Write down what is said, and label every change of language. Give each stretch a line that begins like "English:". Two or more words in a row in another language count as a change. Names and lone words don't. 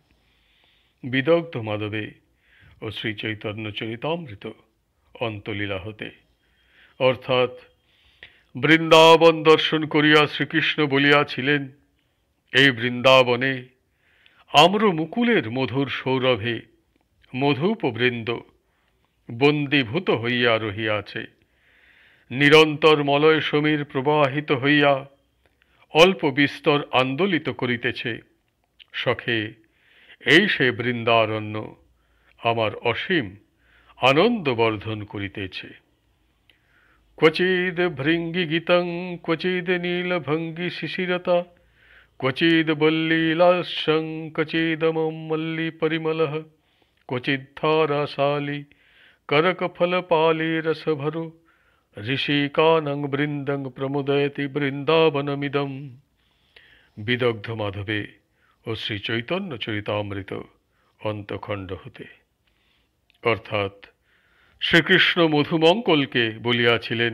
Bangla: বিদগ্ধ মাধবে ও শ্রী চৈতন্য চরিতামৃত অন্তলীলা হতে, অর্থাৎ বৃন্দাবন দর্শন করিয়া শ্রীকৃষ্ণ বলিয়াছিলেন, এই বৃন্দাবনে আম্র মুকুলের মধুর সৌরভে মধুপবৃন্দ বন্দীভূত হইয়া রহিয়াছে। নিরন্তর মলয় সমীর প্রবাহিত হইয়া অল্প বিস্তর আন্দোলিত করিতেছে। সখে এই সে বৃন্দারণ্য আমার অসীম আনন্দবর্ধন করিতেছে।
Sanskrit: क्वचिद् भृङ्गिगीतं क्वचिद् नीलभङ्गि शिशिरता क्वचिद् बल्लीलास्यं क्वचिदमं मल्लिपरिमलः क्वचिद्धाराशाली करकफलपाली रसभरो ঋষিকানং বৃন্দং প্রমোদয়তি বৃন্দাবনমিদম।
Bangla: বিদগ্ধ মাধবে ও শ্রী চৈতন্য চরিতামৃত অন্তখণ্ড হতে, অর্থাৎ শ্রীকৃষ্ণ মধুমঙ্কলকে বলিয়াছিলেন,